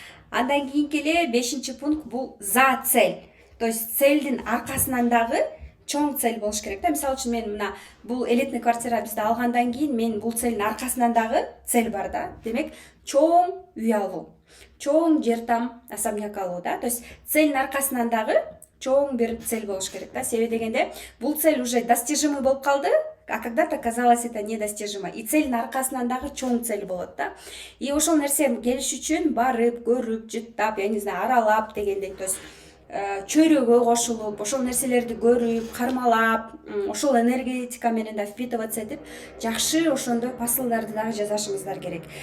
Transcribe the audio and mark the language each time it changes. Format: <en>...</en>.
<ky>Андан кийинки эле 5-чи пункт бул за цель. То есть целдин аркасынан дагы чоң цель болуш керек да. Мисалы үчүн мен мына бул элитный квартира бизде алгандан кийин мен бул целдин аркасынан дагы цель бар да. Демек чоң үй алуу, чоң жер там особняк алуу да. То есть целдин аркасынан дагы чоң бир цель болуш керек да. Себеби дегенде бул цель уже достижимый болуп калды,</ky> <ru>а когда-то казалось это недостижимо.</ru> <ky>И целдин аркасынан дагы чоң цель болот да. И ошол нерсе келиш үчүн барып, көрүп, жыттап,</ky> <ru>я не знаю,</ru> <ky>аралап дегендей, то есть чөйрөгө кошулуп, ошол нерселерди көрүп, кармалап, ошол энергетика менен да впитываться этип, жакшы ошондой посылдарды дагы жазышыңыздар керек.</ky>